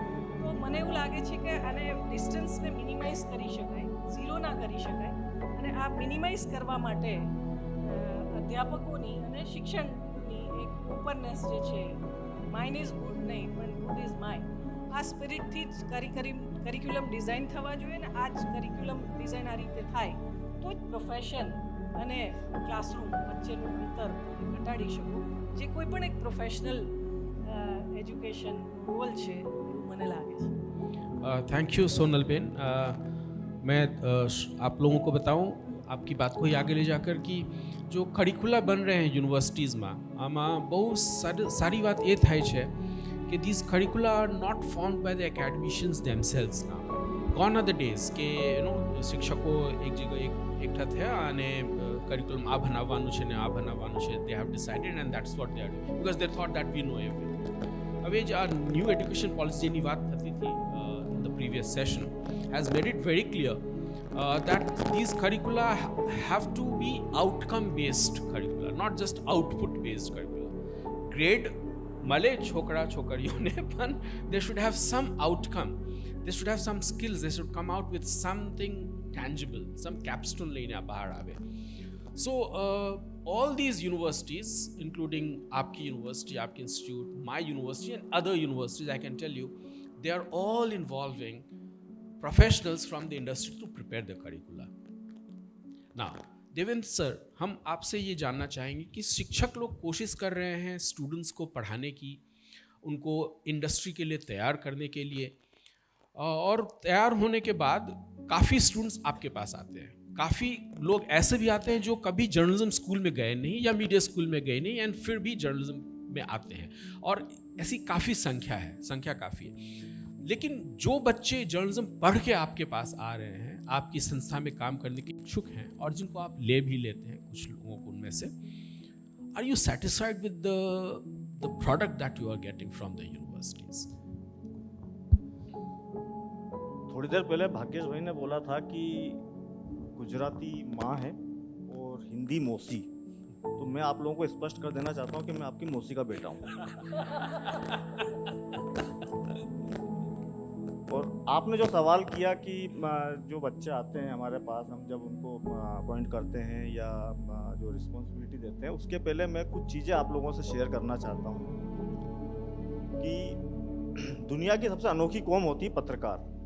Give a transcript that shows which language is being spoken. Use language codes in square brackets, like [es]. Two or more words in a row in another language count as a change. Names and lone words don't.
[gu] તો મને એવું લાગે છે કે આને ડિસ્ટન્સને મિનિમાઇઝ કરી શકાય, ઝીરો ના કરી શકાય, અને આ મિનિમાઇઝ કરવા માટે અધ્યાપકોની અને શિક્ષણની એક ઓપનનેસ જે છે, [en] mine is good [gu] નહીં પણ [en] good is mine, [gu] આ સ્પિરિટથી જ [en] curriculum design [gu] થવા જોઈએ. ને આ જ [en] curriculum design [gu] આ રીતે થાય તો જ પ્રોફેશન અને ક્લાસરૂમ વચ્ચેનું અંતર ઘટાડી શકો, જે કોઈ પણ એક [en] professional education role [gu] છે એવું મને લાગે છે. [en] thank you [hi] सोनल बेन. मैं आप लोगों को बताऊं आपकी बात को ही आगे ले जाकर कि जो करिकुला बन रहे हैं यूनिवर्सिटीज़ में आमा बहुत सारी बात ये [gu] થાય છે [hi] कि [en] these curricula are not formed by the academicians themselves now. Gone are the days [gu] કે શિક્ષકો એક જગ્યાએ એકઠા થયા અને કરિક્યુલમ આ બનાવવાનું છે ને આ બનાવવાનું છે. [en] they have decided and that's what they are doing because they thought that we know everything. [gu] હવે જે આ ન્યૂ એડ્યુકેશન પોલિસીની વાત થતી હતી [en] in the previous session has made it very clear that these curricula have to be outcome based curricula, not just output based curricula. [gu] Grade મળે છોકરા છોકરીઓને પણ [en] they should have some outcome, they should have some skills, they should come out with something tangible, some capstone [gu] લઈને બહાર આવે. [en] So all these universities including आपकी university, आपकी institute, my university and other universities, I can tell you they are all involving professionals from the industry to prepare the curricula. [hi] Now देवेंद्र सर, हम आपसे ये जानना चाहेंगे कि शिक्षक लोग कोशिश कर रहे हैं स्टूडेंट्स को पढ़ाने की, उनको इंडस्ट्री के लिए तैयार करने के लिए, और तैयार होने के बाद काफ़ी स्टूडेंट्स आपके पास आते हैं. काफ़ी लोग ऐसे भी आते हैं जो कभी जर्नलिज्म स्कूल में गए नहीं या मीडिया स्कूल में गए नहीं एंड फिर भी जर्नलिज्म में आते हैं, और ऐसी काफ़ी संख्या काफ़ी है. लेकिन जो बच्चे जर्नलिज्म पढ़ के आपके पास आ रहे हैं, आपकी संस्था में काम करने के इच्छुक हैं और जिनको आप ले भी लेते हैं कुछ लोगों को उनमें से, [en] Are you satisfied with the product that you are getting from the universities? [hi] थोड़ी देर पहले भाग्येश भाई ने बोला था कि गुजराती माँ है और हिंदी मौसी, तो मैं आप लोगों को स्पष्ट कर देना चाहता हूँ कि मैं आपकी मौसी का बेटा हूँ. और आपने जो सवाल किया कि जो बच्चे आते हैं हमारे पास, हम जब उनको अपॉइंट करते हैं या जो रिस्पॉन्सिबिलिटी देते हैं, उसके पहले मैं कुछ चीज़ें आप लोगों से शेयर करना चाहता हूँ कि दुनिया की सबसे अनोखी कौम होती है पत्रकार,